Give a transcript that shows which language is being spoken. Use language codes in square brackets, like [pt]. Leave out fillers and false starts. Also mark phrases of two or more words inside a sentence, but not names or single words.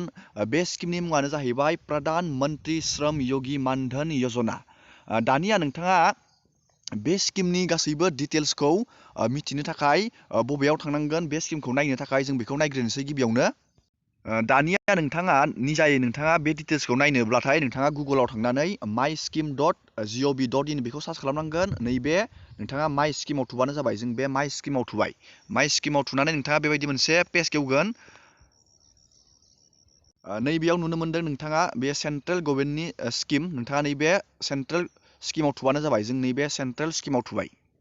[brx] बे स्किमनि मुङानो जाहैबाय प्रधान मन्त्रि श्रम योगी मानधन योजना। दानिया नोंथाङा बे स्किमनि गासैबो डिटेल्सखौ मिथिनो थाखाय बबेयाव थांनांगोन, बे स्किमखौ नायनो थाखाय जों बेखौ नायग्रोनोसै गिबियावनो। दानिया नोंथाङा निजायै नोंथाङा बे डिटेल्सखौ नायनोब्लाथाय नोंथाङा गुगोलाव थांनानै my-scheme.gov.in बेखौ सार्च खालामनांगोन। नैबे नोंथाङा [en] my schemeao [brx] थुबानो जाबाय। जों बे [en] my schemeao [brx] थुबाय। [en] my schemeao [brx] थुनानै नोंथाङा बेबायदि मोनसे पेज खेवगोन। नैबेयाव नुनो मोनदों नोंथाङा बे [en] central governmentni [brx] स्किम। नोंथाङा नैबे [en] central schemeao [brx] थुबानो जाबाय। जों नैबे [en] central schemeao [brx] थुबाय।